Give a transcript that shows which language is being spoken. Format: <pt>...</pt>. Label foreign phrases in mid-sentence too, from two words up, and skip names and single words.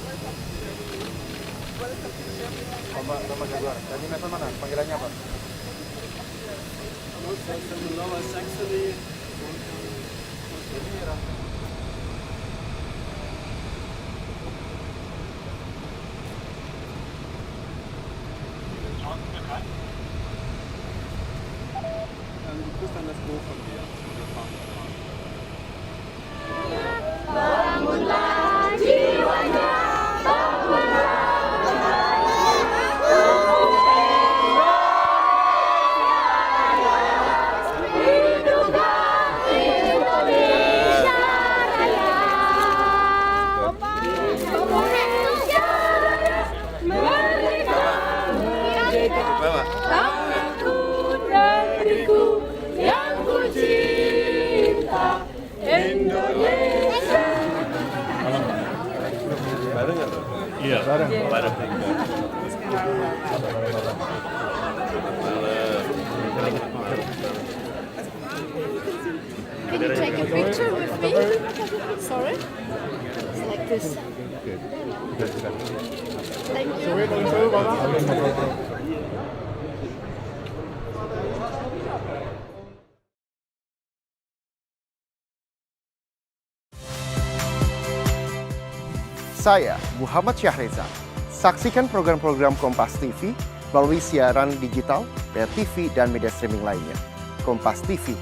<id>Bapak Jaguar. Dari asal mana? Panggilannya apa? Lower Saxony.</id> <de>Du kriegst dann das Buch von dir.</de> <id>Bangunlah jiwanya, hiduplah Indonesia Raya. Indonesia Raya, merdeka, merdeka. Tanahku negeriku yang ku cinta, Indonesia. Bareng nggak tuh? Iya, bareng.</id> <en>Can you take a picture with me? Sorry? It's like this. Thank you.</en> <id>Saya Muhammad Syahreza. Saksikan program-program Kompas TV melalui siaran digital, pay TV, dan media streaming lainnya.</id>